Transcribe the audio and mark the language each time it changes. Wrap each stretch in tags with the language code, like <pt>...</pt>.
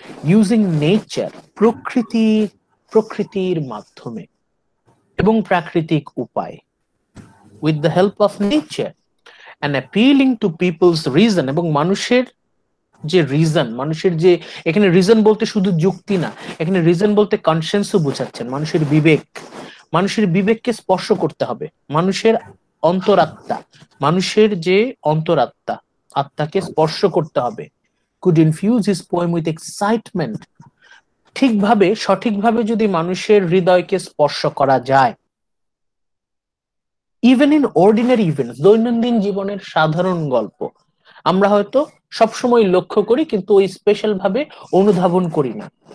<en>using nature,</en> <bn>প্রকৃতির মাধ্যমে এবং প্রাকৃতিক উপায়,</bn> <en>with the help of nature and appealing to people's reason,</en> <bn>এবং মানুষের যে রিজন, মানুষের যে, এখানে রিজন বলতে শুধু যুক্তি না, এখানে রিজন বলতে কনসেন্সও বুঝাচ্ছেন, মানুষের বিবেক। মানুষের বিবেককে স্পর্শ করতে হবে, মানুষের অন্তরাত্মা, মানুষের যে অন্তরাত্মা, আত্মাকে স্পর্শ করতে হবে।</bn> <en>could infuse his poem with excitement।</en> <bn>ঠিকভাবে, সঠিকভাবে যদি মানুষের হৃদয়কে স্পর্শ করা যায়,</bn> <en>even in ordinary events,</en> <bn>দৈনন্দিন জীবনের সাধারণ গল্প আমরা হয়তো সবসময় লক্ষ্য করি কিন্তু ওই স্পেশাল ভাবে অনুধাবন করি না।</bn>